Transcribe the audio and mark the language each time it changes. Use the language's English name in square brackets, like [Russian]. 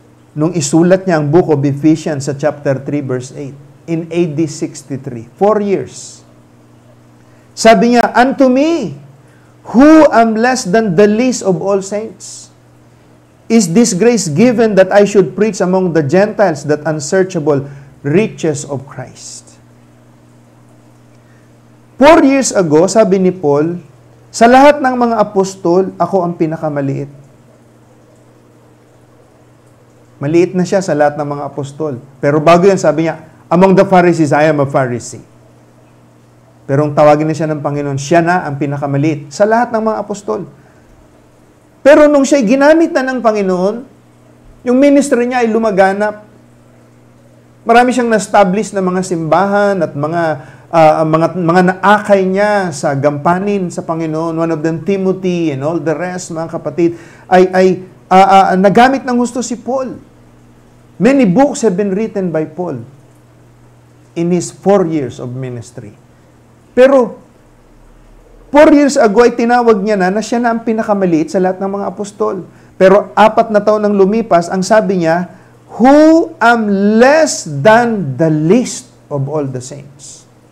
[Filipino] Nung isulat niya ang Book of Ephesians sa chapter 3, verse 8, in AD 63. 4 years. [English] Sabi niya, "Unto me, who am less than the least of all saints, is this grace given that I should preach among the Gentiles that unsearchable riches of Christ." [Filipino] 4 years ago, sabi ni Paul, sa lahat ng mga apostol, ako ang pinakamaliit. Maliit na siya sa lahat ng mga apostol. Pero bago yan, sabi niya, "Among the Pharisees, I am a Pharisee." Pero ang tawagin na siya ng Panginoon, siya na ang pinakamaliit sa lahat ng mga apostol. Pero nung siya'y ginamit na ng Panginoon, yung ministry niya ay lumaganap. Marami siyang na-establish na mga simbahan at mga naakay niya sa gampanin sa Panginoon. One of them, Timothy, and all the rest, mga kapatid, [English] ay nagamit ng gusto si Paul. Many books have been written by Paul in his 4 years of ministry. [Filipino] Pero 4 years ago ay tinawag niya na siya na ang pinakamaliit sa lahat ng mga apostol. Pero 4 na taon nang lumipas, ang sabi niya, "Who am less than the least of all the saints."